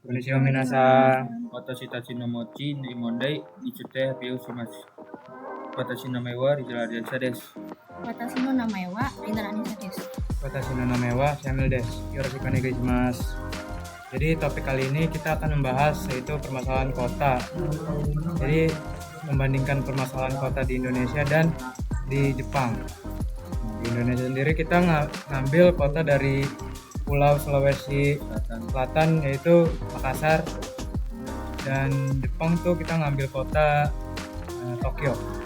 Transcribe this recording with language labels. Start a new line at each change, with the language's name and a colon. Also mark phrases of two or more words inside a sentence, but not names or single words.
Japanese: こんにちは皆さん. 私たちの町に問題について発表します。私の名前はリザラデンサです。私の名前はリナラニサです。私の name wa Samuel desu. よろしくお願いします.
Indonesian: Jadi topik kali ini kita akan membahas yaitu permasalahan kota. Jadi membandingkan permasalahan kota di Indonesia dan di Jepang. Di Indonesia sendiri kita ngambil kota dari Pulau Sulawesi Selatan yaitu Makassar, dan Jepang tuh kita ngambil kota Tokyo.